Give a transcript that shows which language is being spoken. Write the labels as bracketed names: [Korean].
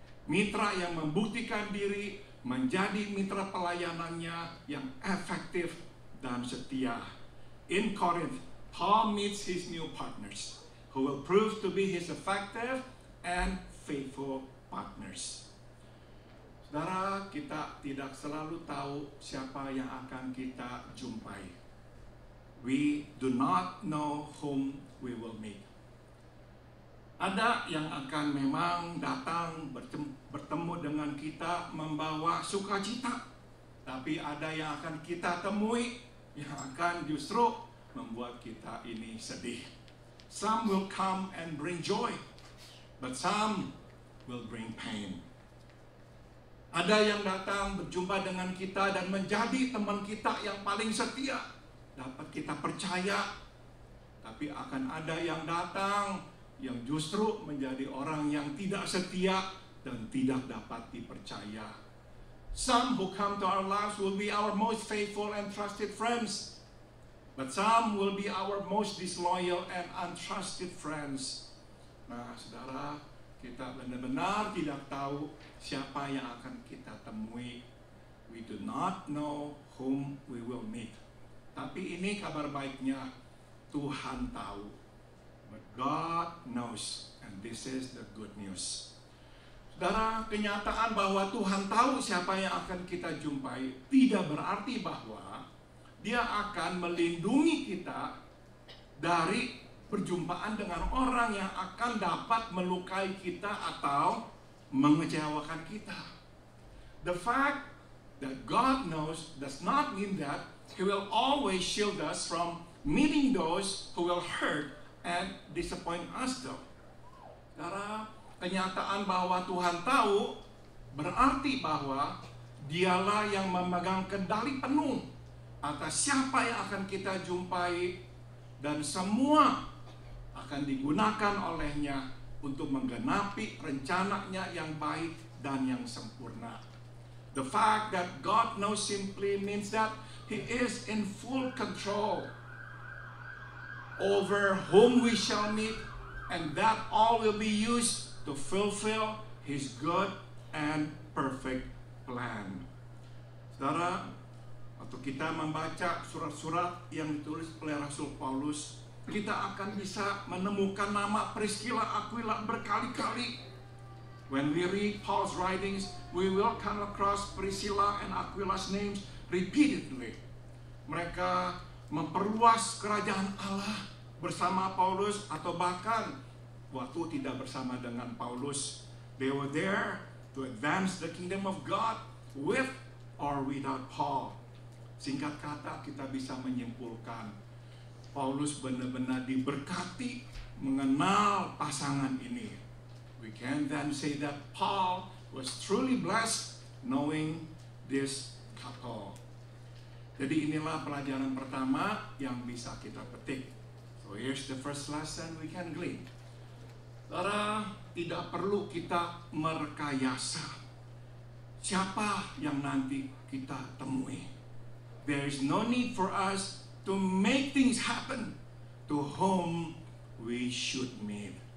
[Indonesian] Mitra yang membuktikan diri menjadi mitra pelayanannya yang efektif dan setia. [English] In Corinth, Paul meets his new partners, who will prove to be his effective and faithful partners. [Indonesian] Saudara, kita tidak selalu tahu siapa yang akan kita jumpai. [English] We do not know whom we will meet. [Indonesian] Ada yang akan memang datang bertemu dengan kita membawa sukacita, tapi ada yang akan kita temui yang akan justru membuat kita ini sedih. [English] Some will come and bring joy, but some will bring pain. [Indonesian] Ada yang datang berjumpa dengan kita dan menjadi teman kita yang paling setia, dapat kita percaya, tapi akan ada yang datang yang justru menjadi orang yang tidak setia dan tidak dapat dipercaya. [English] Some who come to our lives will be our most faithful and trusted friends. But some will be our most disloyal and untrusted friends. [Indonesian] Nah, saudara, kita benar-benar tidak tahu siapa yang akan kita temui. [English] We do not know whom we will meet. [Indonesian] Tapi ini kabar baiknya, Tuhan tahu. [English] But God knows, and this is the good news. [Indonesian] Saudara, kenyataan bahwa Tuhan tahu siapa yang akan kita jumpai tidak berarti bahwa Dia akan melindungi kita dari perjumpaan dengan orang yang akan dapat melukai kita atau mengecewakan kita. [English] The fact that God knows does not mean that He will always shield us from meeting those who will hurt and disappoint us though. [Indonesian] Saudara, kenyataan bahwa Tuhan tahu berarti bahwa Dialah yang memegang kendali penuh atas siapa yang akan kita jumpai, dan semua akan digunakan olehnya untuk menggenapi rencananya yang baik dan yang sempurna. [English] The fact that God knows simply means that He is in full control over whom we shall meet, and that all will be used to fulfill His good and perfect plan. [Indonesian] Saudara, waktu kita membaca surat-surat yang ditulis oleh Rasul Paulus, kita akan bisa menemukan nama Priscilla, Aquila berkali-kali. [English] When we read Paul's writings, we will come across Priscilla and Aquila's names repeatedly. [Indonesian] Mereka memperluas kerajaan Allah bersama Paulus, atau bahkan waktu tidak bersama dengan Paulus. [English] They were there to advance the kingdom of God with or without Paul. [Indonesian] Singkat kata, kita bisa menyimpulkan Paulus benar-benar diberkati mengenal pasangan ini. [English] We can then say that Paul was truly blessed knowing this couple. [Indonesian] Jadi inilah pelajaran pertama yang bisa kita petik. [English] So here's the first lesson we can glean. [Indonesian] Saudara, tidak perlu kita merekayasa siapa yang nanti kita temui. [English] There is no need for us to make things happen to whom we should meet.